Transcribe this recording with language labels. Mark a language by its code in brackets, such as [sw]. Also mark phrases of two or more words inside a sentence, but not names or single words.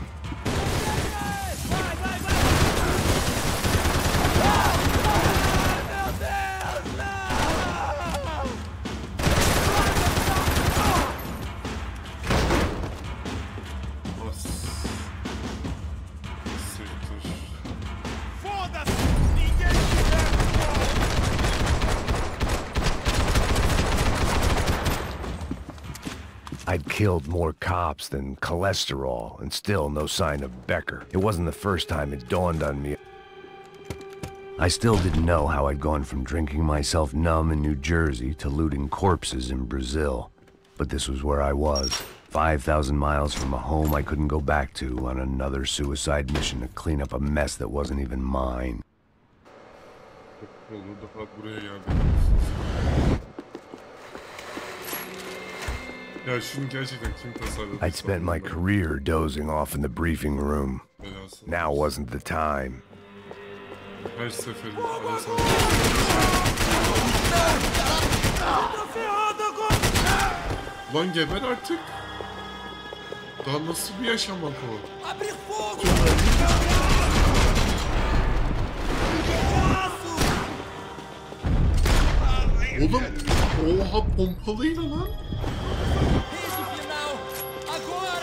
[pt] Vai, vai, vai! Meu Deus, não! Nossa. [tr] Siktir. [pt] Foda-se! Ninguém tiver! [en] I'd killed more cops than cholesterol, and still no sign of Becker. It wasn't the first time it dawned on me. I still didn't know how I'd gone from drinking myself numb in New Jersey to looting corpses in Brazil. But this was where I was, 5,000 miles from a home I couldn't go back to, on another suicide mission to clean up a mess that wasn't even mine. [tr] Olur defa buraya geldik. Ya şunu gerçekten kim tasarladı? [en] I'd spent my career dozing off in the briefing room. [tr] Belası. [en] Now wasn't the time. [tr] Her seferinde [pt] Tô ferrado agora! [tr] Lan geber artık. Daha nasıl bir yaşamak o? [pt] Abre fogo! [tr] Oğlum oha pompalıyla lan. [pt] Isso, final! Agora!